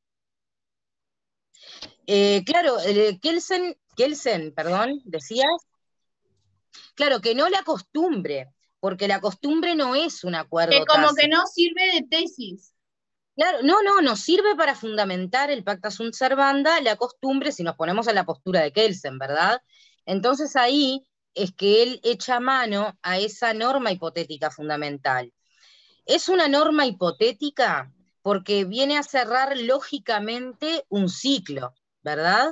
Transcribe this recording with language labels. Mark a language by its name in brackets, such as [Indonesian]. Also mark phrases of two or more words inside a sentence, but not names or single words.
[Spanish] Claro, Kelsen, perdón, decías. Claro, que no la costumbre, porque la costumbre no es un acuerdo tácito. Que como que no sirve de tesis. Claro, no sirve para fundamentar el [Latin] pacta sunt servanda, [Spanish] la costumbre, si nos ponemos en la postura de Kelsen, ¿verdad? Entonces ahí es que él echa mano a esa norma hipotética fundamental. Es una norma hipotética porque viene a cerrar lógicamente un ciclo, ¿verdad?